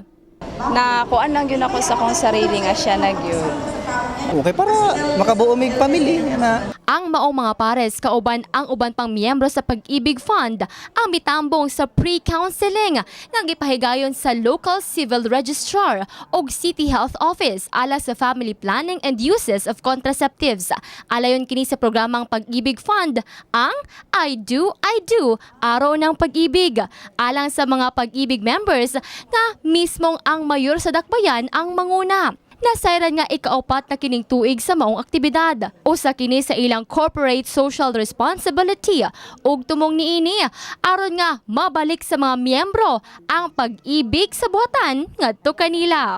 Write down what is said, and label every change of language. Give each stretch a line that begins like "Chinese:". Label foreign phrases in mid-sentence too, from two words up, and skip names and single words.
Cebuano: Na kuan lang yun ako sa akong sarili nga siya nagyud. Okay, para makabuo mig pamilya na. Ang maong mga pares kauban ang uban pang miyembro sa Pag-ibig Fund ang mitambong sa pre-counseling nga gipahigayon sa
English: local civil registrar
Cebuano: o City Health Office ala sa
English: family planning and uses of contraceptives.
Cebuano: Alayon kini sa programang Pag-ibig Fund ang I Do Araw ng Pag-ibig alang sa mga Pag-ibig members nga mismong ang mayor sa dakbayan ang manguna. Nasayran nga ikaapat na kining tuig sa maong aktibidad. Usa kini sa ilang
English: corporate social responsibility
Cebuano: ug tumong niini aron nga mabalik sa mga miyembro ang pag-ibig sa buhatan ngadto kanila.